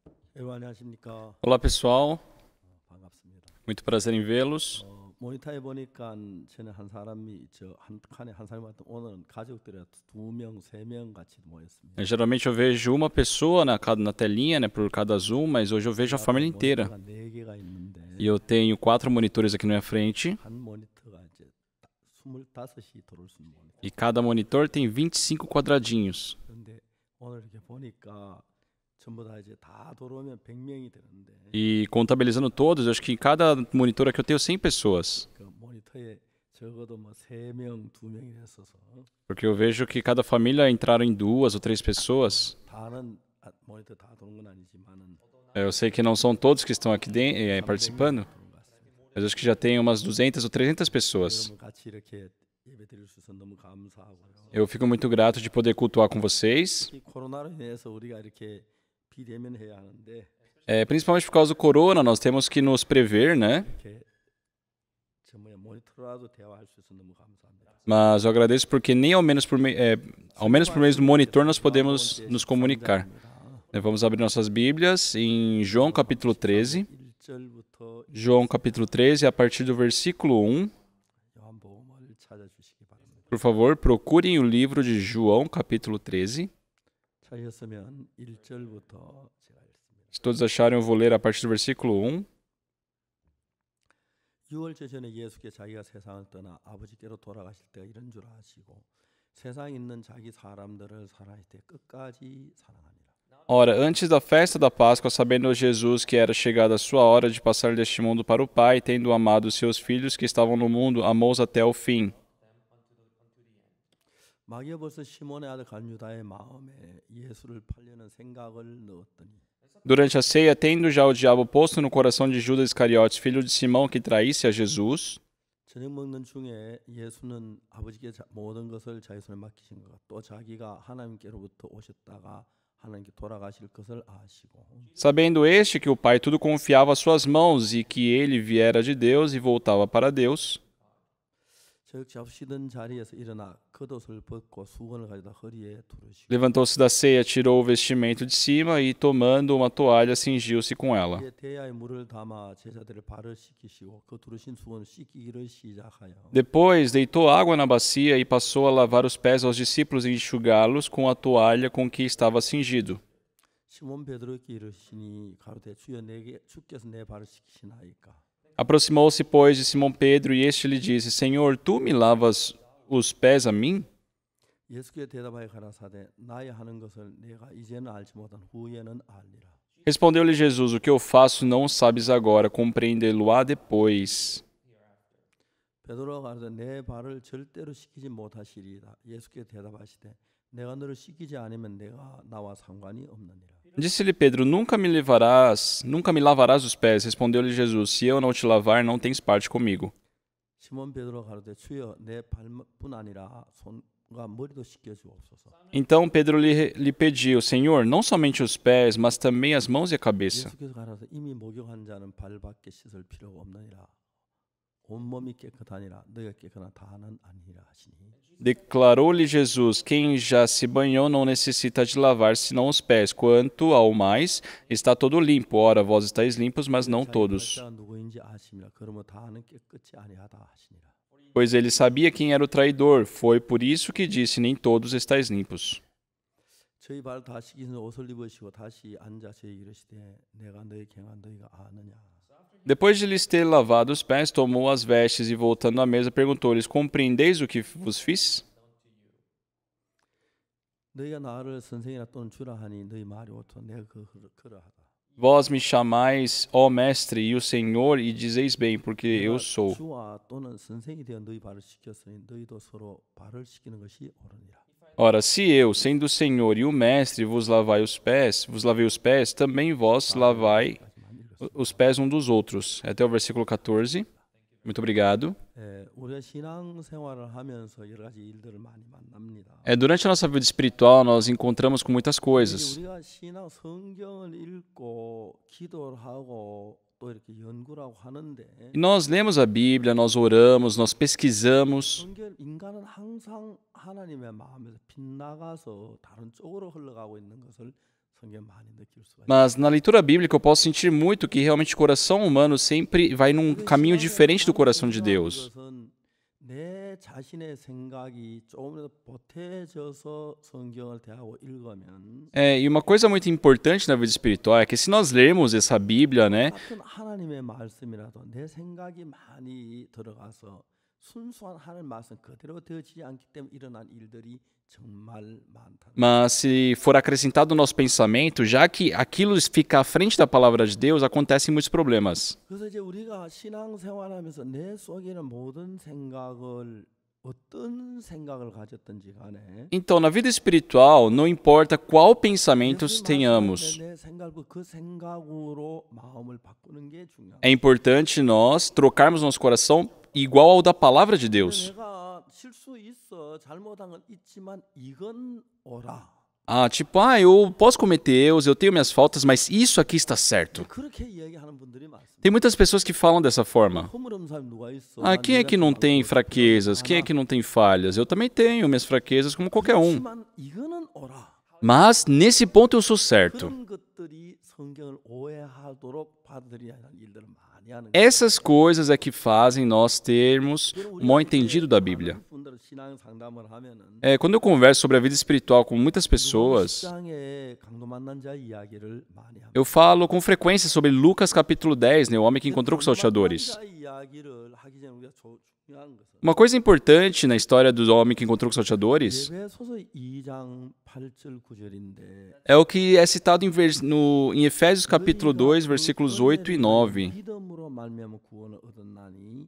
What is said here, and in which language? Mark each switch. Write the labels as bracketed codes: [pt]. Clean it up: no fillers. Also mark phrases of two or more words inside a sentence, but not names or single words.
[ko] 안녕하십니까. [pt] Olá pessoal, [ko] 반갑습니다. [pt] muito prazer em vê-los. [ko] 모니터에 보니까 전에 한 사람이 저 한 칸에 한 사람이 왔던 오늘은 가족들이 두 명, 세 명 같이 모였습니다. [pt] Geralmente eu vejo uma pessoa na telinha, né, por cada Zoom, mas hoje eu vejo a família inteira. [ko] 모니터가 네 개가 있는데 [pt] E eu tenho 4 monitores aqui na minha frente, [ko] 한 모니터가 이제 25이 들어올 수 있는 모니터. [pt] e cada monitor tem 25 quadradinhos. [ko] 그런데 오늘 이렇게 보니까 전부 다 이제 다 들어오면 100명이 되는데 [pt] E contabilizando todos, eu acho que em cada monitor aqui eu tenho 100 pessoas. [ko] 그 모니터에 적어도 뭐 3명, 2명이 됐어서 [pt] Porque eu vejo que cada família entraram em 2 ou 3 pessoas. [ko] 다는 모니터 다 도는 건 아니지만은 [pt] Eu sei que não são todos que estão aqui participando, mas eu acho que já tem umas 200 ou 300 pessoas. [ko] 여러분 같이 이렇게 예배드릴 수 있어서 너무 감사하고요. [pt] Eu fico muito grato de poder cultuar com vocês. [ko] 이 코로나로 인해서 우리가 이렇게 비대면해야 하는데 [pt] Principalmente por causa do corona, nós temos que nos prever, né? [ko] 이렇게 정말 모니터라도 대화할 수 있어서 너무 감사합니다. [pt] Mas eu agradeço porque nem ao menos por meio do monitor nós podemos nos comunicar. Vamos abrir nossas Bíblias em João capítulo 13. [ko] 1절부터 [pt] João capítulo 13, a partir do versículo 1. [ko] 요한복음을 찾아주시기 바랍니다. [pt] Por favor, procurem o livro de João capítulo 13. [ko] 찾으셨으면 1절부터 제가 읽습니다. [pt] Se todos acharem, eu vou ler a partir do versículo 1. [ko] 6월절 전에 예수께 자기가 세상을 떠나 아버지께로 돌아가실 때가 이런 줄 아시고 세상에 있는 자기 사람들을 사랑할 때 끝까지 사랑하니라. [pt] Ora, antes da festa da Páscoa, sabendo Jesus que era chegada a sua hora de passar deste mundo para o Pai, tendo amado os seus filhos que estavam no mundo, amou-os até o fim. [ko] 마귀가 벌써 시몬의 아들 갈유다의 마음에 예수를 팔려는 생각을 넣었더니 [pt] Durante a ceia, tendo já o diabo posto no coração de Judas Iscariotes, filho de Simão, que traísse a Jesus, [ko] 저녁 먹는 중에 예수는 아버지께 모든 것을 자기 손에 맡기신 것, 또 자기가 하나님께로부터 오셨다가 하나님께 돌아가실 것을 아시고 [pt] sabendo este que o Pai tudo confiava às suas mãos e que ele viera de Deus e voltava para Deus, [ko] 저 잡수시던 자리에서 일어나 겉옷을 벗고 수건을 가져다 허리에 두르시고 [pt] levantou-se da ceia, tirou o vestimento de cima e, tomando uma toalha, cingiu-se com ela. [ko] 이에 대야에 물을 담아 제자들의 발을 씻기시고 그 두르신 수건을 씻기기를 시작하여 [pt] Depois, deitou água na bacia e passou a lavar os pés aos discípulos e enxugá-los com a toalha com que estava cingido. [ko] 시몬 베드로에게 이르시니 가로되 주여 내게 주께서 내 발을 씻기시나이까. [pt] Aproximou-se, pois, de Simão Pedro, e este lhe disse: Senhor, tu me lavas os pés a mim? [ko] 예수께 대답하여 가라사대 나의 하는 것을 내가 이제는 알지 못한 후에는 알리라. [pt] Respondeu-lhe Jesus: O que eu faço não sabes agora, compreendê-lo-á depois. [ko] 베드로가 가로되 내 발을 절대로 씻기지 못하시리이다. 예수께 대답하시되 내가 너를 씻기지 않으면 내가 나와 상관이 없느니라. [pt] Disse-lhe Pedro: nunca me lavarás os pés. Respondeu-lhe Jesus: Se eu não te lavar, não tens parte comigo. [ko] 시몬 베드로가 가로되 주여 내 발뿐 아니라 손과 머리도 씻겨 주옵소서. [pt] Então Pedro lhe pediu: Senhor, não somente os pés, mas também as mãos e a cabeça. [ko] 예수께서 가라사대 이미 목욕한 자는 발밖에 씻을 필요가 없느니라. 온몸이 깨끗하니라 너희가 깨끗한 다는 아니라 하시니. [pt] Declarou-lhe Jesus: Quem já se banhou não necessita de lavar senão os pés. Quanto ao mais, está todo limpo. Ora, vós estáis limpos, mas não todos. [ko] 자가 누구인지 아심이라. 그러므로 다는 깨끗이 아니하다 하시니라. [pt] Pois ele sabia quem era o traidor. Foi por isso que disse: Nem todos estáis limpos. [ko] 저희 발 다 씻기신 옷을 입으시고 다시 앉아 저희에게 이르시되 내가 너희에게 행한 너희가 아느냐. [pt] Depois de lhes ter lavado os pés, tomou as vestes e, voltando à mesa, perguntou-lhes: Compreendeis o que vos fiz? [ko] 너희가 나를 선생이라 또는 주라 하니 너희 말이 옳다. 내가 그러하다. [pt] Vós me chamais, ó mestre, e o Senhor, e dizeis bem, porque eu sou. [ko] 주와 또는 선생이 되어 너희 발을 씻겼으니 너희도 서로 발을 씻기는 것이 옳으니라. [pt] Ora, se eu, sendo o Senhor e o mestre, vos lavei os pés, também vós lavai os pés um dos outros. Até o versículo 14. Muito obrigado. [ko] 우리가 신앙생활을 하면서 여러 가지 일들을 많이 만납니다. [pt] Durante a nossa vida espiritual, nós encontramos com muitas coisas. [ko] 우리가 신앙 성경을 읽고 기도를 하고 또 이렇게 연구를 하고 하는데 [pt] E nós lemos a Bíblia, nós oramos, nós pesquisamos. [ko] 인간은 항상 하나님의 마음에서 빗나가서 다른 쪽으로 흘러가고 있는 것을 성경 많이 느낄 수가 있어요. [pt] Mas na leitura bíblica eu posso sentir muito que realmente o coração humano sempre vai num caminho diferente do coração de Deus. [ko] 그것은 내 자신의 생각이 조금이라도 보태져서 성경을 대하고 읽으면 [pt] E uma coisa muito importante na vida espiritual é que se nós lermos essa Bíblia, né, [ko] 같은 하나님의 말씀이라도 내 생각이 많이 들어가서 순수한 하나님 말씀 그대로 되어지지 않기 때문에 일어난 일들이 정말 많다. [pt] mas se for acrescentado no nosso pensamento, já que aquilo fica à frente da palavra de Deus, acontecem muitos problemas. [ko] 그래서 이제 우리가 신앙생활하면서 내 속에 있는 모든 생각을 어떤 생각을 가졌든지 간에 [pt] Então, na vida espiritual, não importa qual pensamento tenhamos, [ko] 내 생각을 그 생각으로 마음을 바꾸는 게 중요합니다. [pt] é importante nós trocarmos nosso coração igual ao da palavra de Deus. [ko] 내가 실수 있어 잘못한 건 있지만 이건 옳아. [pt] Ah, tipo, eu posso cometer erros, eu tenho minhas faltas, mas isso aqui está certo. [ko] 그렇게 이야기하는 분들이 많습니다. [pt] Tem muitas pessoas que falam dessa forma. [ko] 허물없는 사람이 누가 있어? [pt] Ah, quem é que não tem fraquezas? Quem é que não tem falhas? Eu também tenho minhas fraquezas como qualquer um. [ko] 하지만 이거는 옳아. [pt] Mas nesse ponto eu sou certo. [ko] 그런 것들이 성경을 오해하도록 받아들여야 하는 일들을 많이 하는 거예요. [pt] Essas coisas é que fazem nós termos um mal entendido da Bíblia. [ko] 분들 신앙 상담을 하면은 [pt] Quando eu converso sobre a vida espiritual com muitas pessoas, [ko] 시장에 강도 만난 자 이야기를 많이 합니다. [pt] eu falo com frequência sobre Lucas capítulo 10, né, o homem que encontrou com os salteadores. [ko] 자 이야기를 하기 전에 우리가 중요한 것은 [pt] Uma coisa importante na história do homem que encontrou com os salteadores [ko] 예배소서 2장 8절 9절인데 [pt] é o que é citado em Efésios capítulo 2, versículos 8 e 9. [ko] 믿음으로 말미암아 구원을 얻었나니